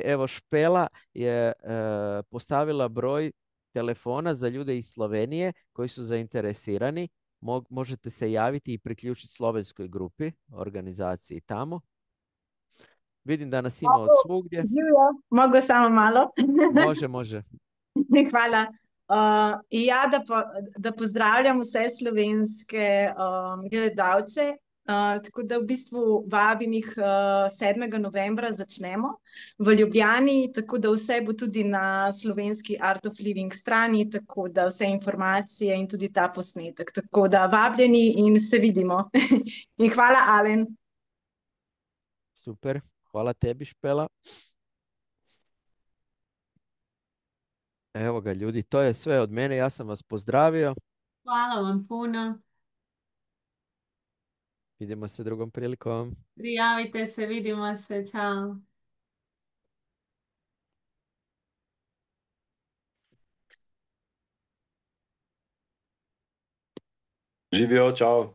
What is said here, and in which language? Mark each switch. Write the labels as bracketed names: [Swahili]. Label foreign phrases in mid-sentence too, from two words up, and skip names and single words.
[Croatian] Evo, Špela je postavila broj telefona za ljude iz Slovenije koji su zainteresirani. Možete se javiti i priključiti slovenskoj grupi, organizaciji tamo. Vidim da nas ima od svugdje. Živjo, mogu samo malo? Može. Hvala. [Slovenian] I ja da pozdravljam vse slovenske gledalce. Tako da v bistvu vabim jih 7. novembra začnemo v Ljubljani, tako da vse bo tudi na slovenski Art of Living strani, tako da vse informacije in tudi ta posnetek. Tako da vabljeni in se vidimo. In hvala, Alen. [Croatian] Super, hvala tebi, Špela. Evo ga, ljudi, to je sve od mene, ja sam vas pozdravio. Hvala vam puno. Vidimo se drugom prilikom. Prijavite se, vidimo se, čao. Živio, čao.